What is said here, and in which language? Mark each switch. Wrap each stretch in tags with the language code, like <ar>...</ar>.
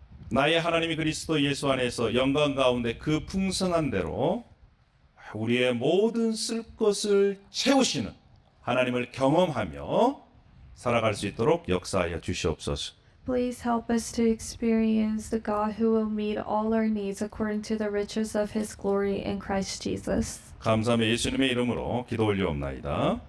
<ko>나의 하나님이 그리스도 예수 안에서 영광 가운데 그 풍성한 대로 우리의 모든 쓸 것을 채우시는 하나님을 경험하며 살아갈 수 있도록 역사하여 주시옵소서.</ko> <en>Please help us to experience the God who will meet all our needs according to the riches of his glory in Christ Jesus.</en> <ko>감사하며 예수님의 이름으로 기도 올리옵나이다.</ko>